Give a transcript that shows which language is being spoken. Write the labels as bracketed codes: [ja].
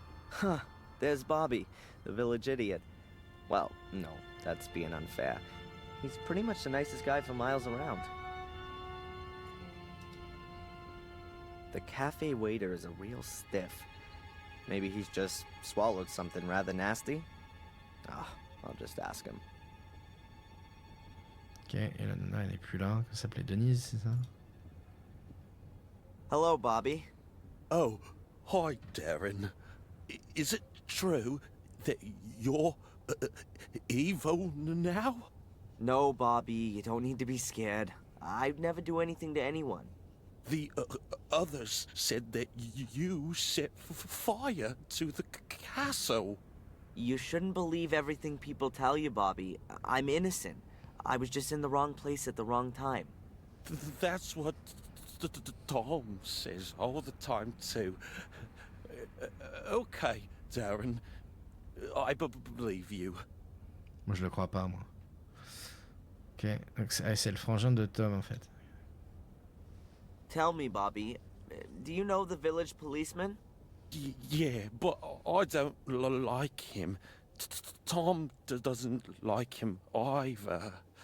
[en] Huh, there's Bobby, the village idiot. Well, no, that's being unfair. He's pretty much the nicest guy for miles around. The cafe waiter is a real stiff. Maybe he's just swallowed something rather nasty? Ah, I'll just ask him. [fr] Ok, et la nana, elle est plus là. Elle s'appelait Denise, c'est ça? [en] Hello, Bobby. Oh, hi, Darren. Is it true that you're evil now? No, Bobby, you don't need to be scared. I'd never do anything to anyone. The others said that you set fire to the castle. You shouldn't believe everything people tell you, Bobby. I'm innocent. I was just in the wrong place at the wrong time. That's what Tom says all the time too. Okay, Darren. I believe you. [fr] Moi, je le crois pas, moi. Ok, donc c'est le frangin de Tom, en fait. [en] Tell me, Bobby, do you know the village policeman? Yeah, but I don't like him. Tom doesn't like him either.